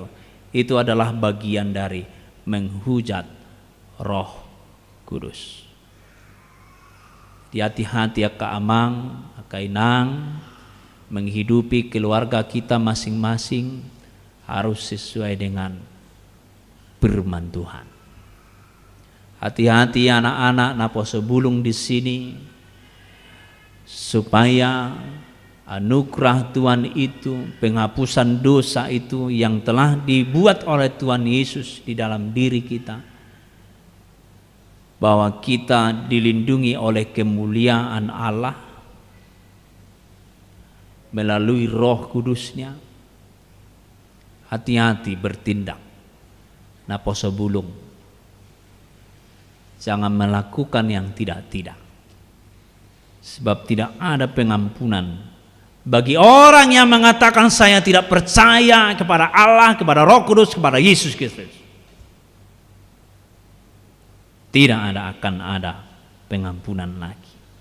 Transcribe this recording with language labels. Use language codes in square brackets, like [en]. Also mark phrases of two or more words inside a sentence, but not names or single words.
[id] Itu adalah bagian dari menghujat Roh Kudus. Hati-hati ya Kak Amang, Kak Inang, menghidupi keluarga kita masing-masing harus sesuai dengan firman Tuhan. Hati-hati anak-anak [bbc] naposo bulung [id] di sini, supaya anugerah Tuhan itu, penghapusan dosa itu yang telah dibuat oleh Tuhan Yesus di dalam diri kita, bahwa kita dilindungi oleh kemuliaan Allah melalui Roh Kudus-Nya. Hati-hati bertindak [bbc] naposo bulung, [id] jangan melakukan yang tidak-tidak, sebab tidak ada pengampunan bagi orang yang mengatakan saya tidak percaya kepada Allah, kepada Roh Kudus, kepada Yesus Kristus. Tidak akan ada pengampunan lagi.